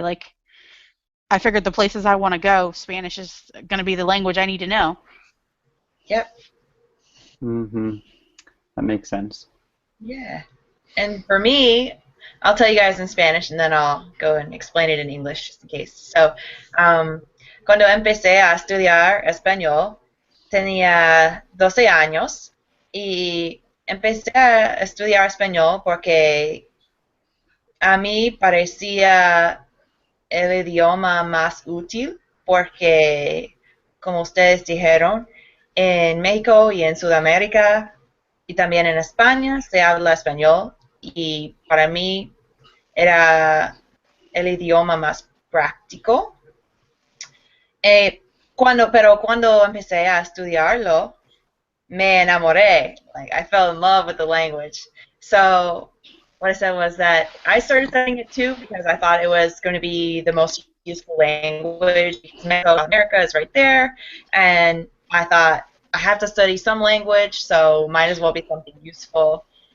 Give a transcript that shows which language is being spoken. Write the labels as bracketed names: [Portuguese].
[English] Like, I figured the places I want to go, Spanish is going to be the language I need to know. Yep. Mm-hmm. That makes sense. Yeah. And for me, I'll tell you guys in Spanish and then I'll go and explain it in English just in case. [Spanish] So, cuando empecé a estudiar español, tenía 12 años y empecé a estudiar español porque a mí parecía el idioma más útil porque, como ustedes dijeron, en México y en Sudamérica y también en España se habla español y para mí era el idioma más práctico. Pero cuando empecé a estudiarlo, me enamoré. [English] Like, I fell in love with the language. So what I said was that I started studying it too because I thought it was going to be the most useful language because Mexico, America is right there, and I thought I have to study some language, so might as well be something useful.